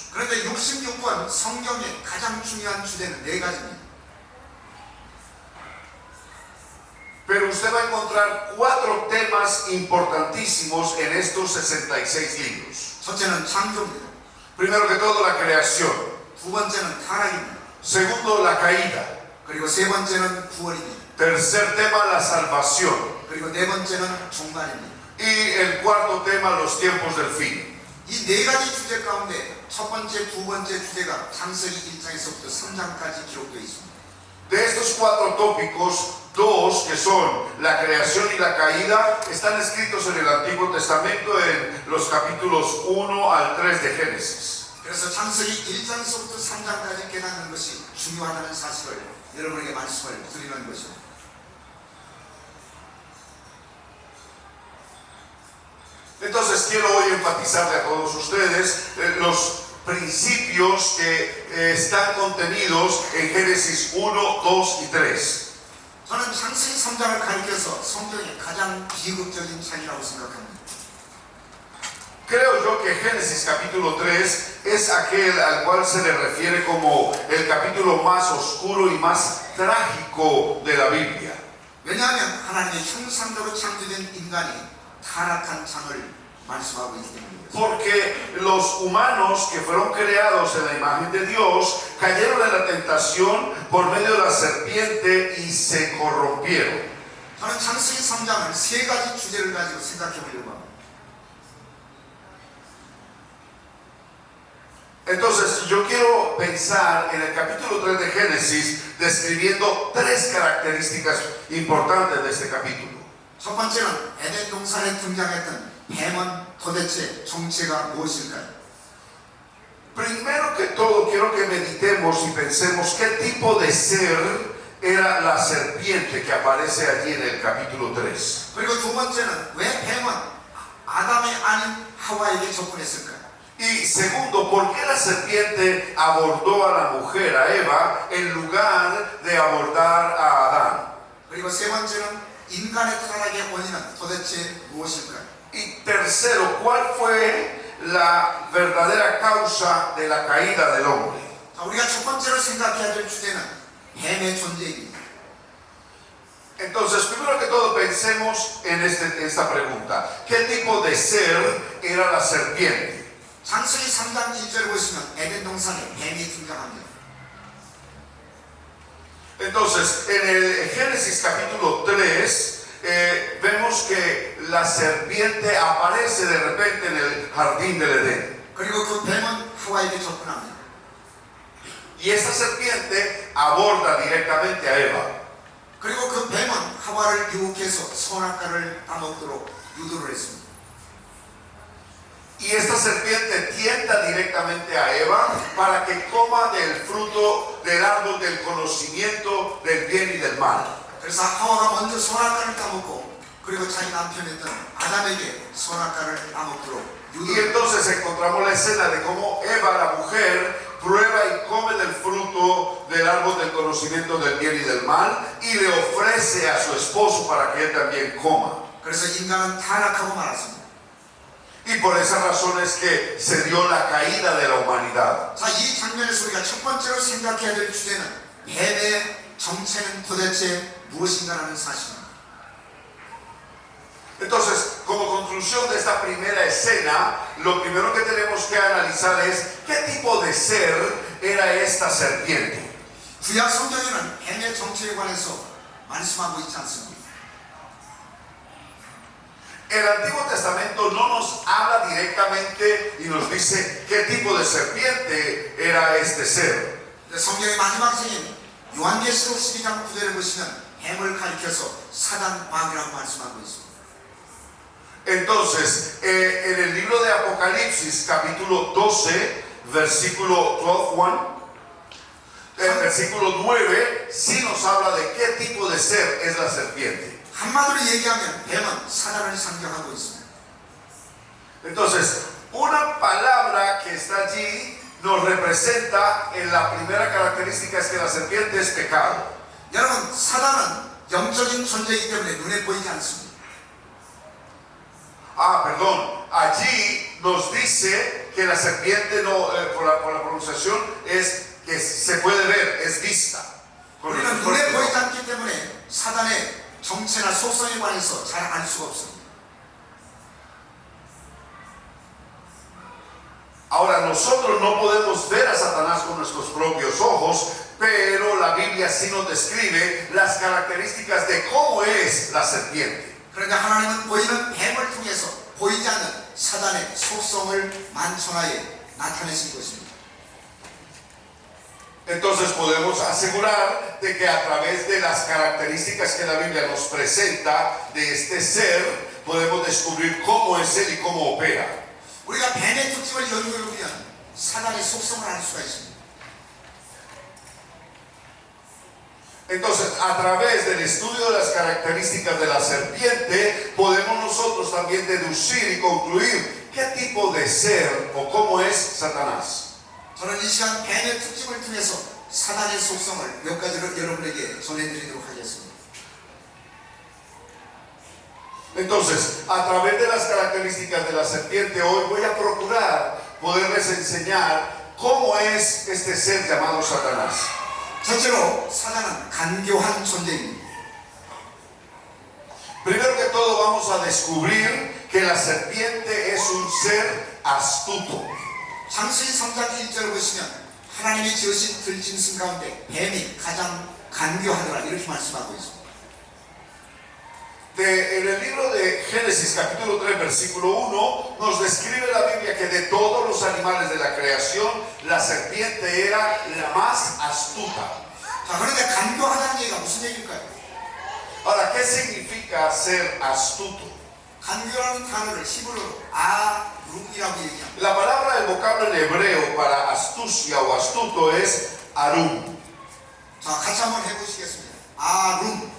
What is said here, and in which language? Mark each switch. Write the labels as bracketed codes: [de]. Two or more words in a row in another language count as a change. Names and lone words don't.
[ko] 그런데 66권 성경의 가장 중요한 주제는 4가지입니다. [es] Pero usted va a encontrar 4 temas importantísimos en estos 66 libros. [ko] 첫째는 창조입니다. [es] Primero que todo, la creación. [ko] 두 번째는 타락입니다. [es] Segundo, la caída. [ko] 그리고 세 번째는 구원입니다. [es] Tercer tema, la salvación. [ko] 그리고 네 번째는 종말입니다. [es] Y el cuarto tema, los tiempos del fin. [ko] 이 4가지 주제 가운데 첫 번째, 두 번째 주제가 창세기 1장에서부터 3장까지 기록되어 있습니다. [es] De estos 4 tópicos, 2 que son la creación y la caída están escritos en el Antiguo Testamento en los capítulos 1 al 3 de Génesis. [ko] 그래서 창세기 1장에서부터 3장까지 깨닫는 것이 중요하다는 사실을 여러분에게 말씀을 드리는 것입니다. [es] Entonces quiero hoy enfatizarle a todos ustedes los principios que están contenidos en Génesis 1, 2 y 3. [ko] 저는 창세기 3장을 가리켜서 성경의 가장 비극적인 장이라고 생각합니다. [es] Creo yo que Génesis capítulo 3 es aquel al cual se le refiere como el capítulo más oscuro y más trágico de la Biblia. [ko] 왜냐하면 하나님의 형상대로 창조된 인간이 타락한 장을 말씀하고 있기 때문입니다. [es] Porque los humanos que fueron creados en la imagen de Dios cayeron en la tentación por medio de la serpiente y se corrompieron. [ko] 저는 창세기 3장을 3가지 주제를 가지고 생각해 보려고 합니다. [es] Entonces yo quiero pensar en el capítulo 3 de Génesis describiendo 3 características importantes de este capítulo. [ko] 첫 번째는 에덴 동산에 등장했던 뱀은 도대체 정체가 무엇일까요? [es] Primero que todo quiero que meditemos y pensemos qué tipo de ser era la serpiente que aparece allí en el capítulo 3. [ko] 그리고 두 번째는 왜 뱀은 아담의 아닌 하와에게 접근했을까요? [es] Y segundo, ¿por qué la serpiente abordó a la mujer, a Eva, en lugar de abordar a Adán? [ko] 그리고 세 번째는 인간의 타락의 원인은 도대체 무엇일까요? [es] Y tercero, ¿cuál fue la verdadera causa de la caída del hombre. [ko] 자, 우리가 첫 번째로 생각해야 될 주제는 뱀의 존재입니다. [es] Entonces, primero que todo, pensemos en esta pregunta. ¿Qué tipo de ser era la serpiente? [ko] 창세기 3장 1절 보시면 에덴 동산에 뱀이 등장합니다. [es] Entonces, en el Génesis capítulo 3, vemos que la serpiente aparece de repente en el jardín del Edén. [ko] 그리고 그 뱀은 하와에게 접근합니다. [es] Y esta serpiente aborda directamente a Eva. [ko] 그리고 그 뱀은 하와를 유혹해서 선악과를 따먹도록 유도를 했습니다. [es] Y esta serpiente tienta directamente a Eva para que coma del fruto del árbol del conocimiento del bien y del mal. [ko] 그래서 하와가 먼저 선악과를 따먹고 그리고 자기 남편이었던 아담에게 선악과를 따먹도록 [es] Y [ko] 유도를 [es] entonces encontramos la escena de cómo Eva, la mujer, prueba y come del fruto del árbol del conocimiento del bien y del mal y le ofrece a su esposo para que él también coma. [ko] 그래서 인간은 타락하고 말았습니다. [es] Y por esa razón es que se dio la caída de la humanidad. [ko] 자, 이 장면에서 우리가 첫 번째로 생각해야 될 주제는 뱀의 정체는 도대체 무엇인가라는 사실입니다. [es] Entonces, como conclusión de esta primera escena, lo primero que tenemos que analizar es qué tipo de ser era esta serpiente. [ko] 구약 성경에는 뱀의 정체에 관해서 말씀하고 있지 않습니다. [es] El Antiguo Testamento no nos habla directamente y nos dice qué tipo de serpiente era este ser. [ko] 성경의 마지막 장인 요한계시록 12장 9절을 보시면 뱀을 가리켜서 사단 마귀라고 말씀하고 있습니다. [es] Entonces, en el libro de Apocalipsis, capítulo 12, versículo 12, versículo 9, sí nos habla de qué tipo de ser es la serpiente. [ko] 한마디로 얘기하면 뱀은 사단을 상징하고 있습니다. [es] Entonces, una palabra que está allí nos representa en la primera característica es que la serpiente es pecado. [ko] 여러분, 사단은 영적인 존재이기 때문에 눈에 보이지 않습니다. [es] Ah, perdón, allí nos dice que la serpiente no, por la pronunciación, es que se puede ver, es vista. [ko] 우리는 눈에 보이지 않기 때문에 사단의 정체나 속성에 관해서 잘 알 수가 없습니다. [es] Ahora, nosotros no podemos ver a Satanás con nuestros propios ojos, pero la Biblia sí nos describe las características de cómo es la serpiente. [ko] 그러니까 하나님은 보이는 뱀을 통해서 보이지 않는 사단의 속성을 만천하에 나타내신 것입니다. [es] Entonces podemos asegurar de que a través de las características que la Biblia nos presenta de este ser, podemos descubrir cómo es él y cómo opera. [ko] 우리가 뱀의 특징을 연구해보면 사단의 속성을 알 수가 있습니다. [es] Entonces, a través del estudio de las características de la serpiente, podemos nosotros también deducir y concluir qué tipo de ser o cómo es Satanás. [ko] 저는 이 시간 뱀의 특징을 통해서 사단의 속성을 몇 가지로 여러분에게 전해드리도록 하겠습니다. [es] Entonces, a través de las características de la serpiente, hoy voy a procurar poderles enseñar cómo es este ser llamado Satanás. [ko] 첫째로 사단은 간교한 존재입니다. [es] Primero que todo vamos a descubrir que la serpiente es un ser astuto. [ko] 창세기 3장 1절 보시면 하나님이 지으신 들짐승 가운데 뱀이 가장 간교하더라 이렇게 말씀하고 있습니다. [es] En el libro de Génesis capítulo 3 versículo 1 nos describe la Biblia que de todos los animales de la creación la serpiente era la más astuta. [ko] 자, 그런데 간교하다는 얘기가 무슨 얘기일까요? [es] Ahora, ¿qué significa ser astuto? [ko] 간교라는 단어를 히브리어로 아룸이라고 얘기합니다. [es] La palabra del vocablo en hebreo para astucia o astuto es arum. [ko] 자, 같이 한번 해보시겠습니다. 아룸.